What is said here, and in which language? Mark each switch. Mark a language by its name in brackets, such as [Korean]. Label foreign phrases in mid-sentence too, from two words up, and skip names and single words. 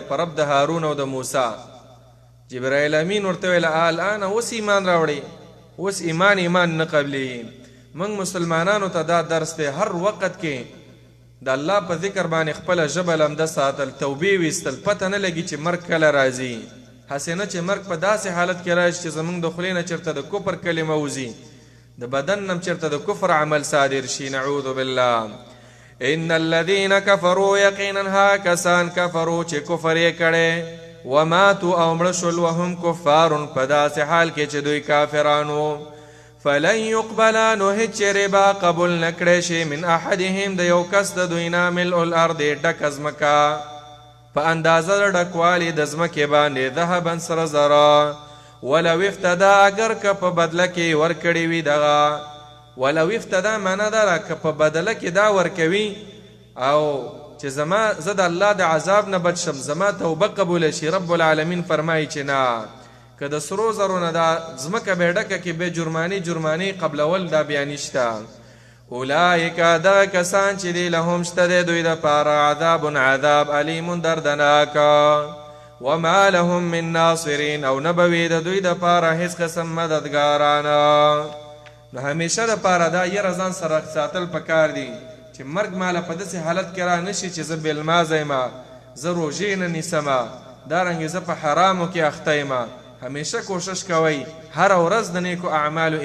[Pashto] په رب د هارون او د موسی جبرائیل امین ورته ویل الان اوس ایمان راوړی اوس ایمان نه قبلېږي موږ مسلمانانو ته دا درس دی هر وخت کې د الله په ذکر باندې خپله ژبه لمده ساتل توبې ویستل پته نه لګي چې مرګ کله راځي هسې نه چې مرګ په داسې حالت کې راشي چې زموږ د خولې نه چېرته د کفر کلمه وځي د بدن نه چېرته د کفر عمل صادر شي [Arabic] نعوذ بالله ان الذين كفروا [Pashto] یقینا ها کسان کفروا چې کفر یې کړی وماتوا او مړه شول [Arabic] وهم کفار [Pashto] په داسې حال کې چې دوی کافرانو [Arabic] فلن يقبل [Pashto] نو هیڅ ربا قبول نکړی شي [Arabic] من احدهم [Pashto] د یو کس د دوی نه [Arabic] ملء الارض [Pashto] ډکه ځمکه په اندازه د ډکوالي د ځمکې باندې ذهبا سره زره [Arabic] ولو افتدا [Pashto] اگر که په بدله کې ورکړی وي دغه [Arabic] ولو افتدا [Pashto] معنا ده که په بدله کې دا ورکوي او چې زه د الله د عذاب نه بچ شم زما توبه قبوله شي رب العالمین فرمایي چې نه که د سرو زرو نه دا ځمکه به ډکه کې به جرماني قبلول دا بیا نشته اولئک دغه کسان چې دی لهم شته دی دوی دپاره [Arabic] عذاب علیم [Pashto] دردناک [Arabic] وما لهم من ناصرین [Pashto] او نه به وي د دوی دپاره هیڅ قسم مددګاران نو همیشه دپاره دا یره ځان سره ساتل پکار دي چې مرګ ماله په داسې حالت کې را نشي چې زه بېلمازه یم زه روژې نه نیسمه دارنګې زه په حرامو کې اخته یم همیشه کوشش کوئ هره ورځ د نیکو اعمالو